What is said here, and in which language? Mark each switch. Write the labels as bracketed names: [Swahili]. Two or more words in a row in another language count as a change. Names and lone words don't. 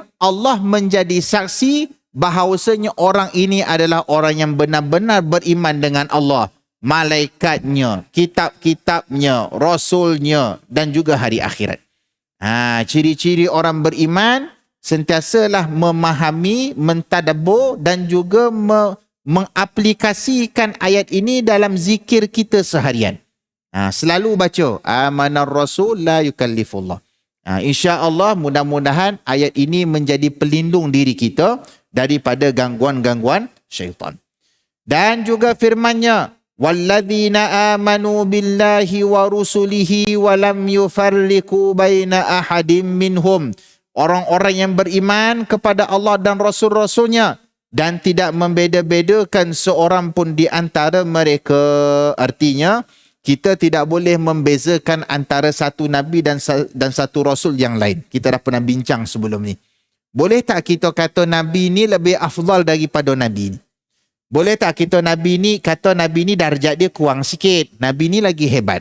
[Malay] Allah menjadi saksi bahawasanya orang ini adalah orang yang benar-benar beriman dengan Allah, malaikatnya, kitab-kitabnya, rasulnya dan juga hari akhirat. Ciri-ciri orang beriman sentiasalah memahami, mentadabbur dan juga mengaplikasikan ayat ini dalam zikir kita seharian. Selalu baca [Arabic] آمن الرسول لا يكلف الله. [Malay] InsyaAllah mudah-mudahan ayat ini menjadi pelindung diri kita daripada gangguan-gangguan syaitan. Dan juga firman-Nya, [Arabic] والذين آمنوا بالله ورسله ولم يفرقوا بين أحد منهم. [Indonesian] Orang-orang yang beriman kepada Allah dan Rasul-Rasulnya dan tidak membeda-bedakan seorang pun di antara mereka. [Malay] Artinya, kita tidak boleh membezakan antara satu Nabi dan satu Rasul yang lain. Kita dah pernah bincang sebelum ni. Boleh tak kita kata Nabi ni lebih afdal daripada Nabi ni? Boleh tak kita kata Nabi ni darjat dia kurang sikit, Nabi ni lagi hebat?